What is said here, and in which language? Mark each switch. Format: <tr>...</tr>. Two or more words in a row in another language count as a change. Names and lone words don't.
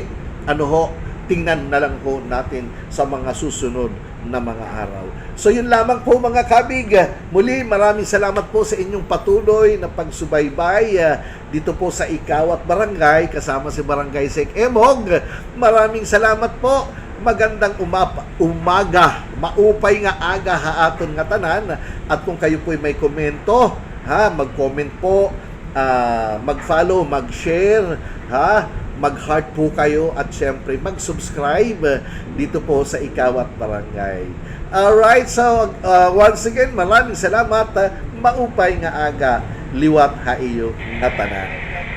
<tl>Tingnan na lang po natin sa mga susunod na mga araw. So, yun lamang po mga kabig. Muli, maraming salamat po sa inyong patuloy na pagsubaybay dito po sa Ikawat Barangay, kasama si Barangay Sec Emog. Maraming salamat po. Magandang umaga,</tl> <war>maupay nga aga haaton nga tanan.</war> <tl>At kung kayo po may komento, mag-comment po, mag-follow, mag-share, mag-heart po kayo, at syempre mag-subscribe dito po sa Ikawat Barangay.</tl> <en>Alright, so once again,</en> <tl>maraming salamat.</tl> <war>Maupay nga aga, liwat haiyo nga tanan.</war>